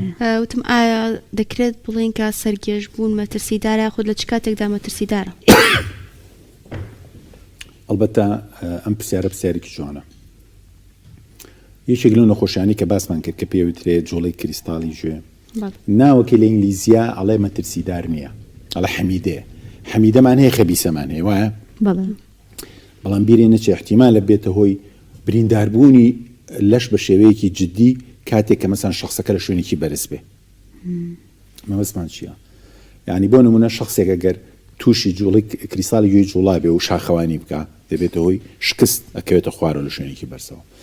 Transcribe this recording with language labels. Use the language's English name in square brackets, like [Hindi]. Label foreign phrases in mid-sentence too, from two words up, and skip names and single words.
[Central Kurdish] وتم ئایا دەکرێت بڵین کە سەرگێژ بوون مەترسیدارە خود لە چ کاتێکدا مەترسیدارە؟ ئەلبەتە ئەم پرسیارێکی جوانە یەکێک لەو نەخۆشیانی کە باسمان کرد کە پێوترێت جۆڵەی کریستاڵی گوێ ناوەکە لە ئینگلیزیە ئەڵێ مەترسیدار نییە [Arabic] على حميدة معناها خبيثة معناها واه [Central Kurdish] بەڵام بیرێنە چی احتیمالە بێتە هۆی برینداربوونی لەش بە شێوەیەکی جددی کاتێک کە مەسەن شخصەکە لە شوێنێکی بەرز بێ مەبەستمان چییە؟ یعنی بۆ نمونە شخصێک ئەگەر تووشی جوڵی کریساڵی گوێی جوڵا بێ و شاخەوانی بکە دەبێتە هۆی شکست ئەکەوێتە خوارەوە لە شوێنێکی بەرزەوە.